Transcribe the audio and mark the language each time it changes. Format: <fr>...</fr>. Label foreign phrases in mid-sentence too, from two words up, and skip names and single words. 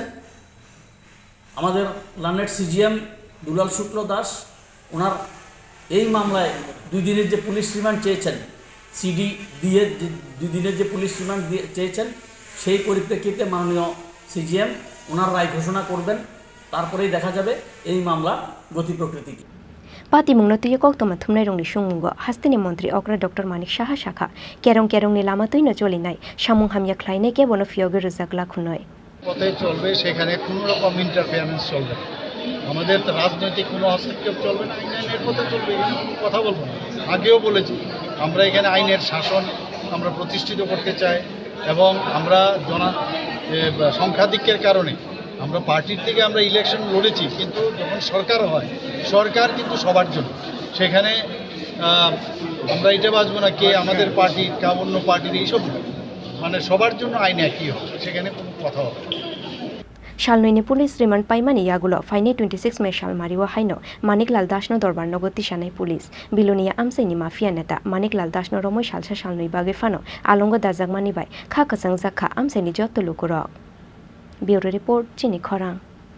<bn>আমাদের</bn> <en>learned CGM</en> <bn>দুলাল শুক্ল দাস ওনার এই মামলায় 2 দিনের যে</bn> <en>police remand</en> <bn>চেয়েছেন, সিডি দিয়ে 2 দিনের যে</bn> <en>police remand</en> <bn>চেয়েছেন, সেই পরিপ্রেক্ষিতে মাননীয় সিজিএম ওনার রায় ঘোষণা করবেন। তারপরেই দেখা যাবে এই মামলা গতি প্রকৃতি কি।</bn> <trp>Patimungno tuyo kok toma thumnai rongni sungmungo hastini mantri okra Dr. Manik Shaha shakha kerong ni lama tuino choli nai samung hamya khlainai ke bono fioge ruzakla khunoi</trp> <bn>পথে চলবে, সেখানে কোনো রকম ইন্টারফারেন্স চলবে না। আমাদের রাজনৈতিক কোনো হস্তক্ষেপ চলবে না, আইনের পথে চলবে, এখানে কোনো কথা বলবো না। আগেও বলেছি আমরা এখানে আইনের শাসন আমরা প্রতিষ্ঠিত করতে চাই এবং আমরা সংখ্যাধিক্যের কারণে আমরা পার্টির থেকে আমরা ইলেকশন লড়েছি, কিন্তু যখন সরকার হয় সরকার কিন্তু সবার জন্য, সেখানে আমরা এটা বাঁচবো না কে আমাদের পার্টি কা অন্য পার্টির, এইসব মানে সবার জন্য আইন একই হবে, সেখানে কোনো কথা হবে না।</bn> <trp>Shalnoini</trp> <en>police remand</en> <trp>paimani yagulo faine 26 me shal mariwa haino ManikLal das no dorbar nogoti shanai police Belonia amsaini Mafia Neta ManikLal das no romoi shalsa shalnoi bage fano alongo Jorjakmani bai kha kasang jakha amsaini jotto lukurok</trp> <en>Bureau report</en> <trp>Chini Khorang</trp>